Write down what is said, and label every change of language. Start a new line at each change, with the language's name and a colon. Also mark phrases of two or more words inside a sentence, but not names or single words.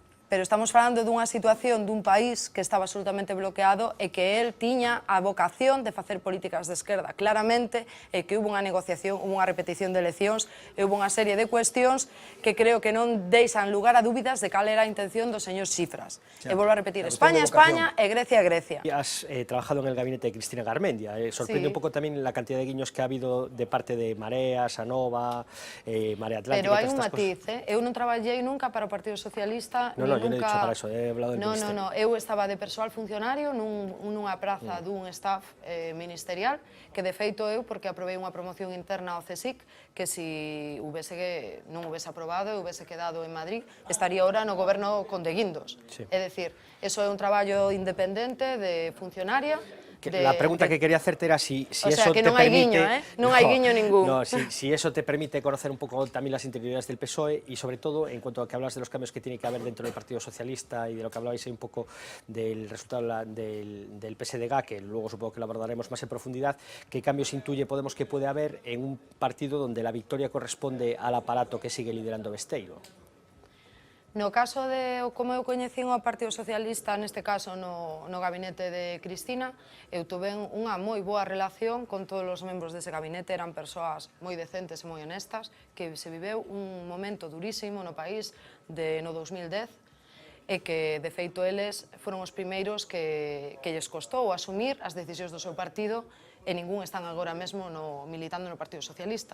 Galician: Pero estamos falando dunha situación dun país que estaba absolutamente bloqueado e que él tiña a vocación de facer políticas de esquerda. Claramente, que hubo unha negociación, hubo unha repetición de eleccións, hubo unha serie de cuestións que creo que non deixan lugar a dúbidas de cal era a intención do señor Tsipras. E volvo a repetir, España, España e Grecia, Grecia.
Spanish: Has trabajado en el gabinete de Cristina Garmendia. Sorprende un pouco tamén la cantidad de guiños que ha habido de parte de Marea, Sanova, Marea Atlántica...
Galician: Pero hai un matiz, eu non traballei nunca para o Partido Socialista, nin
Spanish: yo no he dicho para eso, he hablado del ministerio. No,
Galician: eu estaba de persoal funcionario nunha praza dun staff ministerial, que de feito eu, porque aprobei unha promoción interna ao CSIC, que si non houvese aprobado e houvese quedado en Madrid, estaría ahora no goberno con de Guindos. É dicir, eso é un traballo independente de funcionaria.
Spanish: La pregunta que quería hacerte era si o eso sea, que te
Galician: non hai
Spanish: permite...
Galician: guiño, non hai guiño ningún.
Spanish: No, si eso te permite conocer un poco también las interioridades del PSOE y sobre todo en cuanto a que hablas de los cambios que tiene que haber dentro del Partido Socialista y de lo que hablabais ahí un poco del resultado del PSDG, que luego supongo que lo abordaremos más en profundidad, ¿qué cambios intuye Podemos que puede haber en un partido donde la victoria corresponde al aparato que sigue liderando Besteiro?
Galician: No caso de como eu coñecín o Partido Socialista, neste caso no gabinete de Cristina, eu tuve unha moi boa relación con todos os membros dese gabinete, eran persoas moi decentes e moi honestas, que se viveu un momento durísimo no país no 2010, e que, de feito, eles foron os primeiros que lles costou asumir as decisións do seu partido e ningún están agora mesmo militando no Partido Socialista.